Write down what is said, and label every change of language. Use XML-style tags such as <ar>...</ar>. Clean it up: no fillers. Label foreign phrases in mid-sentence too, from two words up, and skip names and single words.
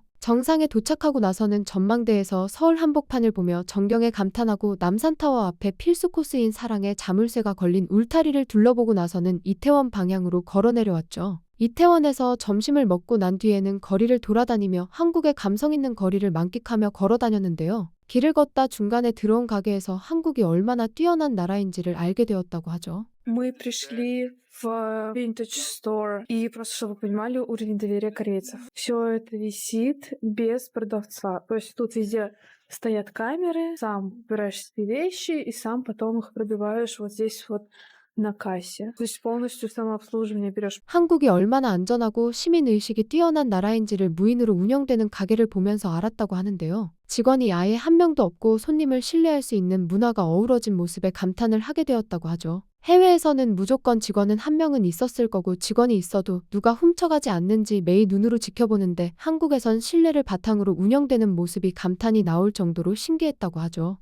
<ko>정상에 도착하고 나서는 전망대에서 서울 한복판을 보며 정경에 감탄하고 남산타워 앞에 필수 코스인 사랑의 자물쇠가 걸린 울타리를 둘러보고 나서는 이태원 방향으로 걸어 내려왔죠. 이태원에서 점심을 먹고 난 뒤에는 거리를 돌아다니며 한국의 감성 있는 거리를 만끽하며 걸어 다녔는데요. 길을 걷다 중간에 들어온 가게에서 한국이 얼마나 뛰어난 나라인지를 알게 되었다고 하죠.</ko> <ru>Мы пришли в Vintage Store, и просто чтобы вы понимали уровень доверия корейцев. Все это висит без продавца. То есть тут везде стоят камеры, сам выбираешь себе вещи и сам потом их пробиваешь вот здесь вот на кассе. То есть полностью самообслуживание берешь.</ru> <ko>한국이 얼마나 안전하고 시민의식이 뛰어난 나라인지를 무인으로 운영되는 가게를 보면서 알았다고 하는데요. 직원이 아예 한 명도 없고 손님을 신뢰할 수 있는 문화가 어우러진 모습에 감탄을 하게 되었다고 하죠. 해외에서는 무조건 직원은 한 명은 있었을 거고 직원이 있어도 누가 훔쳐가지 않는지 매일 눈으로 지켜보는데 한국에선 신뢰를 바탕으로 운영되는 모습이 감탄이 나올 정도로 신기했다고 하죠.</ko>